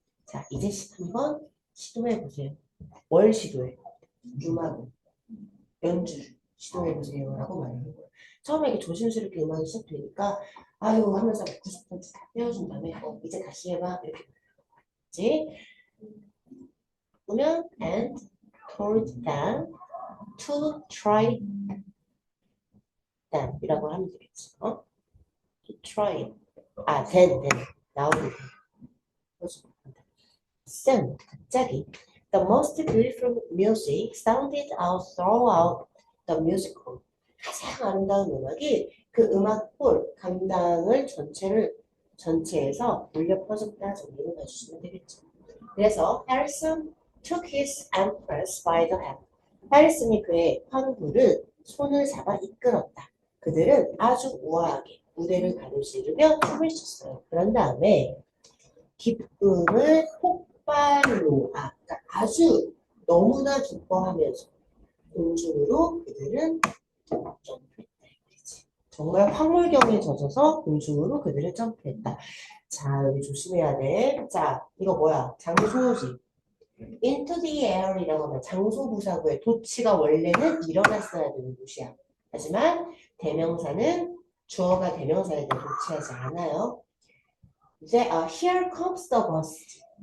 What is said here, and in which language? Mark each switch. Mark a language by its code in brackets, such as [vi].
[ko] 자, 이제 한번 시도해보세요. 뭘 시도해? 음악을, 연주를 시도해보세요. 라고 말하는 거예요. 처음에 이렇게 조심스럽게 음악이 시작되니까 아유 하면서 90% 다 떼어준 다음에 이제 다시 해봐 이렇게 하지. [en] 보면 and told them to try them 이라고 하면 되겠지. to try then 나오는 soon 갑자기 the most beautiful music sounded out throughout the musical. [ko] 가장 아름다운 음악이 그 음악홀 강당을 전체에서 울려 퍼졌다 정리를 해주시면 되겠죠. [en] 그래서 Harrison took his empress by the hand. [ko] 해리슨이 그의 황후를 손을 잡아 이끌었다. 그들은 아주 우아하게 무대를 가로지르며 춤을 췄어요. 그런 다음에 기쁨을 폭발로, 그러니까 아주 너무나 기뻐하면서 공중으로 그들은 점프했다. 이거지. 정말 황홀경에 젖어서 공중으로 그들은 점프했다. 자, 여기 조심해야 돼. 자, 이거 뭐야? 장소지. into the air 이라고 하면 장소 부사구의 도치가 원래는 일어났어야 되는 곳이야. 하지만 대명사는 주어가 대명사에 대해 도치하지 않아요. [en] 이제 here comes the bus.